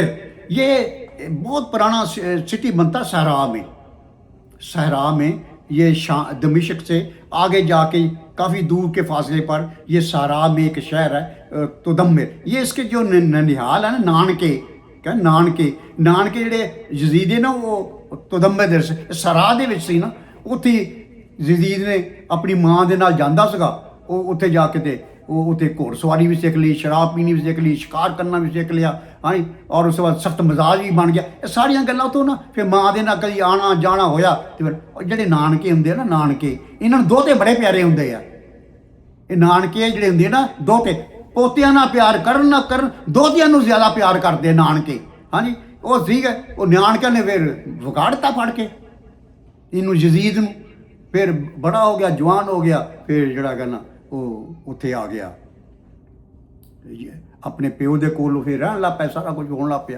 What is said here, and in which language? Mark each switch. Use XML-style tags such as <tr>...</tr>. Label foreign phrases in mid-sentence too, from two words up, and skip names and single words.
<ur>یہ بہت پرانا سٹی بنتا صحرا میں یہ دمشق سے آگے جا کے کافی دور کے فاصلے پر یہ صحرا میں ایک شہر ہے تودمر. یہ اس کے جو ننہال ہے</ur> <pa>نا نان کے جڑے یزید نا وہ تودمر صحرا دے وچ سی نا. اتھے یزید نے اپنی ماں دے نال جاندا سگا.</pa> <ur>وہ اتھے جا کے وہ اتنے گھوڑ سواری بھی سیکھ لی, شراب پینی بھی سیکھ لی, شکار کرنا بھی سیکھ لیا. ہاں اور اس کے بعد سخت مزاج بھی بن گیا.</ur> <pa>یہ ساریاں گلاں تو نا پھر ماں دے نال کدی آنا جانا ہویا. تو پھر جڑے نانکے ہوندے نا نانکے انہاں نوں دوتے بڑے پیارے ہوندے آ. یہ نانکے جڑے ہوندے نا دوتے پوتیاں نال پیار کرن نہ کرن دوتیاں نوں زیادہ پیار کردے نانکے. ہاں جی. وہ ٹھیک ہے وہ نانکے نے پھر وگاڑتا پڑھ کے انہوں یزید نوں. پھر بڑا ہو گیا, جوان ہو گیا, پھر جڑا کہنا وہ اتھے آ گیا اپنے پیو دے کول پھر رہن لگ پیا, سارا کچھ ہونے لگ پیا.</pa>